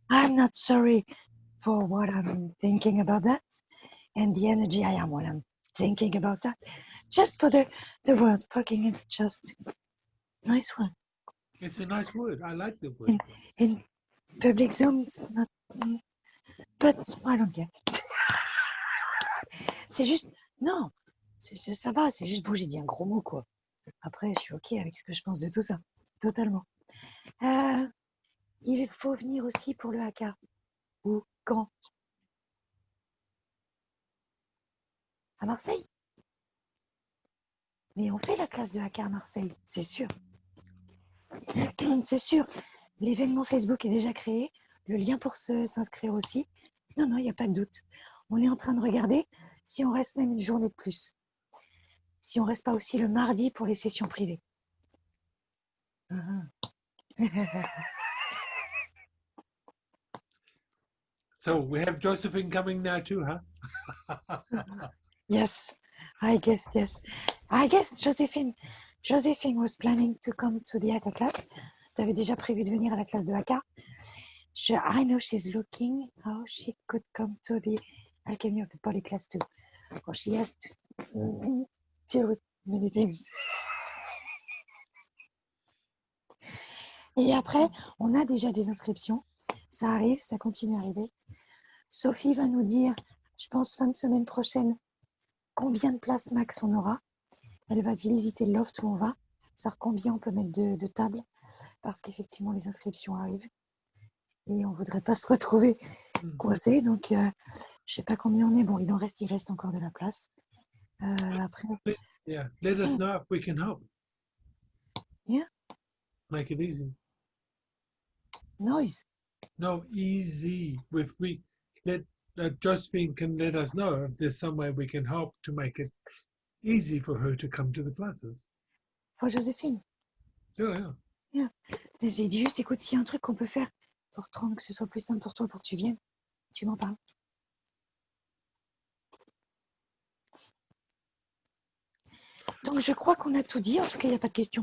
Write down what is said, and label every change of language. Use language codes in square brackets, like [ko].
[en] I'm not sorry for what I'm thinking about that and the energy I am when I'm thinking about that. Just for the word fucking, it's just nice one. It's a nice word. I like the word. In public Zooms, not, but I don't care. [fr] C'est juste, non, ça va, c'est juste bon, j'ai dit un gros mot quoi. Après, je suis ok avec ce que je pense de tout ça, totalement. Il faut venir aussi pour le haka. Ou quand? À Marseille? Mais on fait la classe de haka à Marseille, c'est sûr. C'est sûr. L'événement Facebook est déjà créé. Le lien pour s'inscrire aussi. Non, non, il n'y a pas de doute. On est en train de regarder si on reste même une journée de plus. Si on reste pas aussi le mardi pour les sessions privées. [en] So we have Josephine coming now too, huh? Yes, I guess, yes. I guess Josephine was planning to come to the Haka class. [fr] Tu avais déjà prévu de venir à la classe de Haka. [en] I know she's looking how she could come to the Alchemy of the Body class too. Well, she has to deal with many things. [fr] Et après, on a déjà des inscriptions. Ça arrive, ça continue à arriver. Sophie va nous dire, je pense fin de semaine prochaine, combien de places max on aura. Elle va visiter le loft où on va, savoir combien on peut mettre de tables, parce qu'effectivement, les inscriptions arrivent. Et on ne voudrait pas se retrouver coincé. Donc, je ne sais pas combien on est. Bon, il reste encore de la place. Après. [en] Yeah, let us know if we can help. Yeah. Make it easy. Noise. No, easy. If we let Josephine can let us know if there's some way we can help to make it easy for her to come to the classes. For Joséphine. Yeah. Yeah. [fr] J'ai dit juste, écoute, s'il y a un truc qu'on peut faire pour te rendre que ce soit plus simple pour toi, pour que tu viennes, tu m'en parles. Donc, je crois qu'on a tout dit. En tout cas, il n'y a pas de questions.